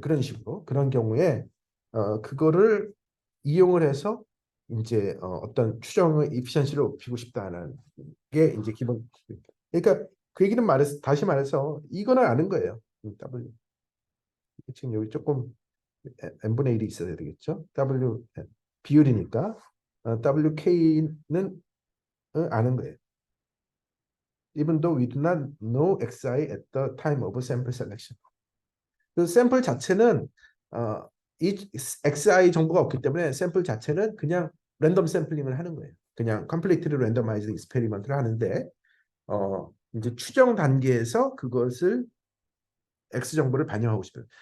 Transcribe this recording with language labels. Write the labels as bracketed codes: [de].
[ko] 그런 식으로 그런 경우에 그거를 이용을 해서 이제 어떤 추정의 이피션시를 높이고 싶다는 게 이제 기본. 그러니까 그 얘기는 다시 말해서 이거는 아는 거예요. W 지금 여기 조금 n분의 1이 있어야 되겠죠? W 비율이니까 WK는 아는 거예요. [en] Even though we do not know XI at the time of sample selection. [ko] 그 샘플 자체는 이 XI 정보가 없기 때문에 샘플 자체는 그냥 랜덤 샘플링을 하는 거예요. 그냥 completely randomized experiment를 하는데 이제 추정 단계에서 그것을 X 정보를 반영하고 싶어요.